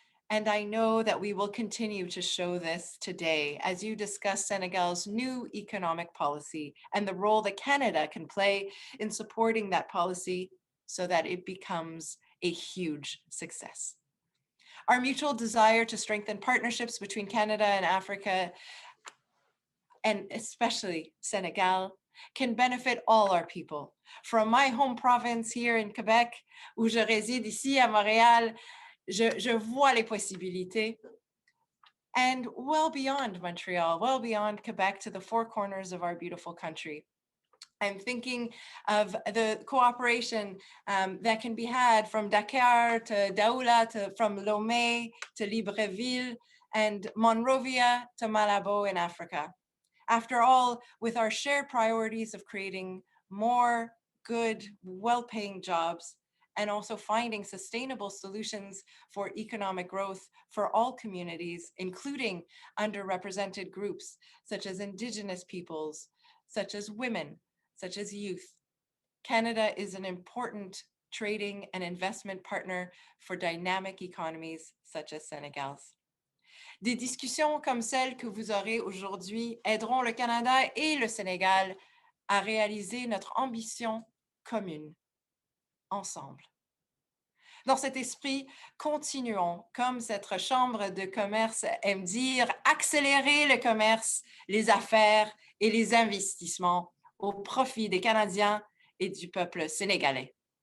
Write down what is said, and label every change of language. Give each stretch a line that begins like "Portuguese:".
English: And I know that we will continue to show this today as you discuss Senegal's new economic policy and the role that Canada can play in supporting that policy so that it becomes a huge success. Our mutual desire to strengthen partnerships between Canada and Africa, and especially Senegal, can benefit all our people. From my home province here in Quebec,
French: où je réside ici à Montréal, je vois les possibilités.
English: And well beyond Montreal, well beyond Quebec, to the four corners of our beautiful country. I'm thinking of the cooperation that can be had from Dakar to Daoula, from Lomé to Libreville, and Monrovia to Malabo in Africa. After all, with our shared priorities of creating more good, well-paying jobs, and also finding sustainable solutions for economic growth for all communities, including underrepresented groups, such as Indigenous peoples, such as women, such as youth. Canada is an important trading and investment partner for dynamic economies such as Senegal's.
French: Des discussions comme celles que vous aurez aujourd'hui aideront le Canada et le Sénégal à réaliser notre ambition commune, ensemble. Dans cet esprit, continuons, comme cette chambre de commerce aime dire, accélérer le commerce, les affaires et les investissements au profit des Canadiens et du peuple sénégalais.